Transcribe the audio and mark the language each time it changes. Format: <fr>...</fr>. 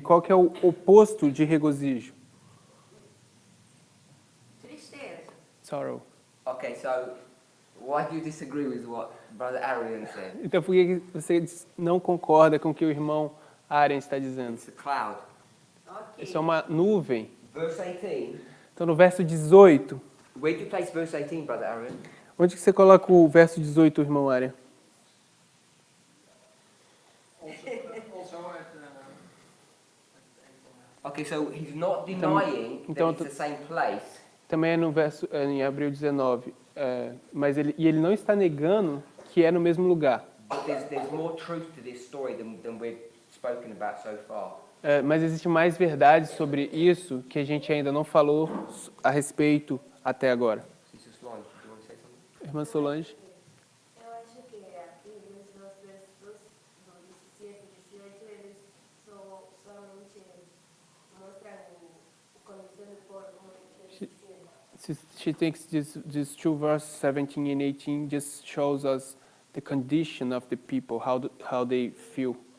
<pt>Qual que é o oposto de regozijo? Tristeza.</pt> <en>Sorrow. Okay, so why do you disagree with what Brother Arian said?</en> <pt>Então, por que você não concorda com o que o irmão Aren está dizendo?</pt> <en>It's a cloud. Ok.</en> <pt>Isso é uma nuvem.</pt> <en>Verse 18.</en> <pt>Então, no verso 18,</pt> <en>Where do you place verse 18, Brother Arian?</en> <pt>onde que você coloca o verso 18, irmão Aren?</pt> <en>Also at Okay, so he's not denying</en> <pt>então-</pt> <en>that it's the same place.</en> <pt>Também é no verso em Abril 19. Mas ele não está negando que é no mesmo lugar.</pt> <en>But there's more truth to this story than we've spoken about so far.</en> <pt>Mas existe mais verdade sobre isso que a gente ainda não falou a respeito até agora.</pt> <en>Sister Solange, do you want to say something?</en> <pt>Irmã Solange? Eu acho que aqui nesses dois versos, do 17 e 18, eles somente mostram a condição do povo, como eles dizem.</pt> <en>She thinks these two verses, 17 and 18, just shows us the condition of the people, how they feel.</en>